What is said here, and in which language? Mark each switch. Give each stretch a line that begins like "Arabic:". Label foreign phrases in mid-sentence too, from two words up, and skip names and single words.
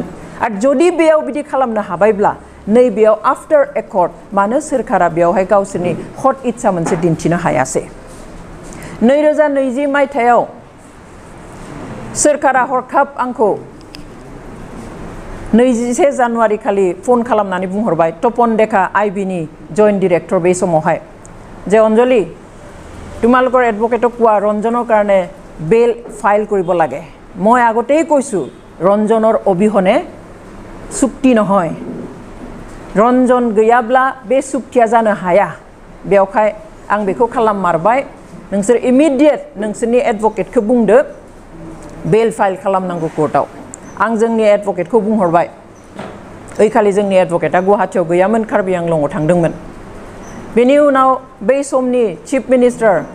Bodo: आरो जुदि बेयाव बिदि खालामनो हाबायब्ला नैबेयाव
English: after accord
Bodo: मानो सोरखारा बेयावहाय गावसोरनि हट इच्छा मोनसे दिन्थिनो हायासै? 2020 मायथाइयाव सोरखारा हरखाब आंखौ 21 जानुवारि खालि फन खालामनानै बुंहरबाय तपन डेका आईबी नि
English: joint director
Bodo: बे समावहाय जे अंजलि
Assamese: তোমালোকৰ এডভোকেটক কোৱা ৰঞ্জনৰ কাৰণে বেল ফাইল কৰিব লাগে মই আগতেই কৈছো ৰঞ্জনৰ অবিহনে চুক্তি নহয়
Bodo: रंजन गैयाब्ला बे चुक्तिया जानो हाया बेवहाय आं बेखौ खालाममारबाय नोंसोर इमिडिएट नोंसोरनि एडभोकेटखौ बुंदो
English: bail file
Bodo: खालामनांगौ कोर्टआव आं जोंनि एडभोकेटखौ बुंहरबाय ओइखालि जोंनि एडभोकेटआ गुवाहाटीयाव गैयामोन कार्बि आंलंआव थांदोंमोन बेनि उनाव बै समनि
English: chief minister